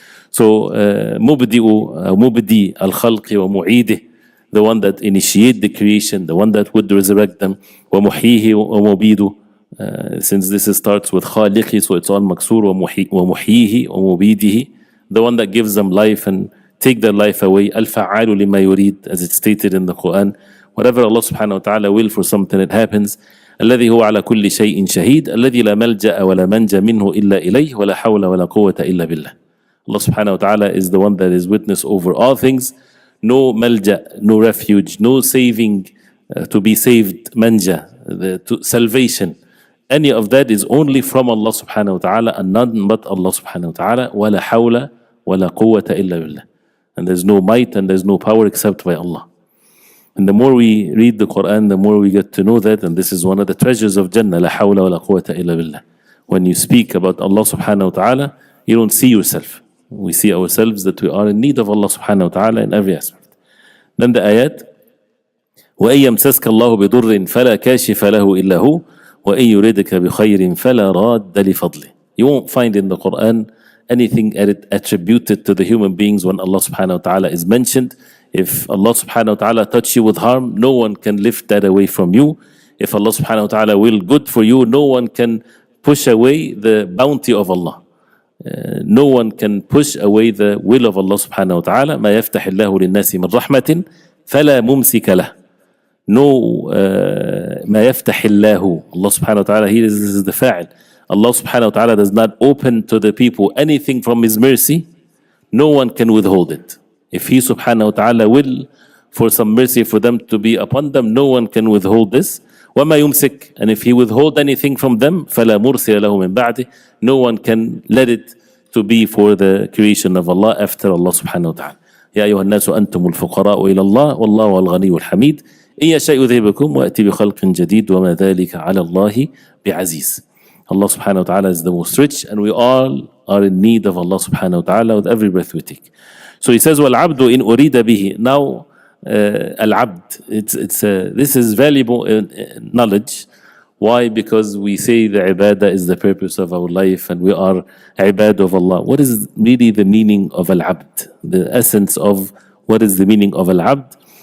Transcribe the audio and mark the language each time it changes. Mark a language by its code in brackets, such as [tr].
[en] So, [ar] Mubdi al-Khalqi wa Mu'idih, [en] the one that initiate the creation, the one that would resurrect them, [ar] wa Muhihi wa Mubidu. [en] Since this starts with Khaliqi, so it's all Maksur, [ar] wa Muhihi wa Mubidihi, [en] the one that gives them life and take their life away. [ar] Al-Fa'alu lima yurid, [en] as it's stated in the Quran. Whatever Allah subhanahu wa ta'ala will for something, it happens. [ar] الذي هو على كل شيء شهيد الذي لا ملجأ ولا منجى منه إلا إليه ولا حول ولا قوة إلا بالله. [en] Allah subhanahu wa ta'ala is the one that is witness over all things. No malja, no refuge, no saving to be saved, manja, salvation. Any of that is only from Allah subhanahu wa ta'ala and none but Allah subhanahu wa ta'ala. [ar] ولا حول ولا قوة إلا بالله. [en] And there's no might and there's no power except by Allah. And the more we read the Quran, the more we get to know that, and this is one of the treasures of Jannah, [ar] la hawla wa la quwwata illa billah. [en] When you speak about Allah subhanahu wa ta'ala, you don't see yourself. We see ourselves that we are in need of Allah subhanahu wa ta'ala in every aspect. Then the ayat, [ar] وَإِن يَمْسَسْكَ اللَّهُ بِضُرٍّ فَلَا كَاشِفَ لَهُ إِلَّا هُوَ وَإِن يُرِدْكَ بِخَيْرٍ فَلَا رَادَّ لِفَضْلِهِ. [en] You won't find in the Quran anything attributed to the human beings when Allah subhanahu wa ta'ala is mentioned. If Allah subhanahu wa ta'ala touch you with harm, no one can lift that away from you. If Allah subhanahu wa ta'ala will good for you, no one can push away the bounty of Allah. No one can push away the will of Allah subhanahu wa ta'ala. [ar] ما يفتح الله للناس من رحمة فلا ممسك له. [en] No, [ar] ما يفتح الله. [en] Allah subhanahu wa ta'ala, here is the fa'il. Allah subhanahu wa ta'ala does not open to the people anything from His mercy. No one can withhold it. If He subhanahu wa ta'ala will for some mercy for them to be upon them, no one can withhold this. [ar] وَمَا يُمْسِكْ, [en] and if He withhold anything from them, [ar] فَلَا مُرْسِلَ لَهُ مِنْ بَعْدِهِ, [en] no one can let it to be for the creation of Allah after Allah subhanahu wa ta'ala. [ar] يَا أَيُّهَا النَّاسُ أَنْتُمُ الْفُقَرَاءُ إِلَى اللَّهِ وَاللَّهُ الْغَنِيُّ الْحَمِيدُ إِنْ يَشَأْ يُذْهِبْكُمْ وَيَأْتِ بِخَلْقٍ جَدِيدٍ وَمَا ذَلِكَ عَلَى اللَّهِ بِعَزِيزٍ. [en] Allah subhanahu wa ta'ala is the most rich, and we all are in need of Allah subhanahu wa ta'ala with every breath we take. So he says, [ar] وَالْعَبْدُ إِنْ أُرِيدَ بِهِ. [en] Now, Al-Abd, this is valuable knowledge. Why? Because we say the ibadah is the purpose of our life and we are ibad of Allah. What is really the meaning of Al-Abd? The essence of what is the meaning of Al-Abd?